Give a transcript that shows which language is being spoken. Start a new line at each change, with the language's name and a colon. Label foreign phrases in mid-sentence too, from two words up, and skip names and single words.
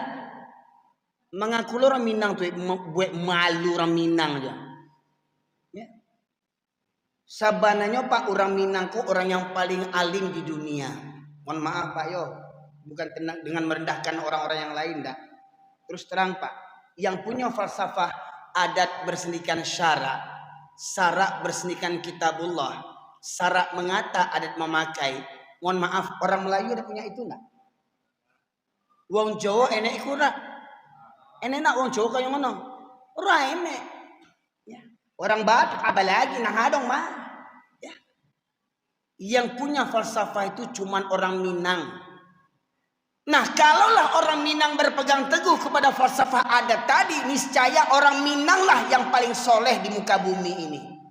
Indonesian: Mengaku orang Minang tuh buat malu orang Minang aja. Ya. Sabananya Pak, orang Minang kok orang yang paling alim di dunia. Mohon maaf Pak yo, bukan dengan merendahkan orang-orang yang lain dah. Terus terang Pak, yang punya falsafah adat bersendikan syarak, sarak bersendikan kitabullah, sarak mengata adat memakai. Mohon maaf, orang Melayu ada punya itu enggak?
Javanese: Wong Jawa enek iku ora. Enek nak wong Jawa kaya ngono. Ora enek.
Indonesian: Ya. Orang Batak apalagi
Batak Toba: nang hadong mah.
Indonesian: Ya. Yang punya falsafah itu cuman orang Minang. Nah, kalaulah orang Minang berpegang teguh kepada falsafah adat tadi, niscaya orang Minang lah yang paling soleh di muka bumi ini.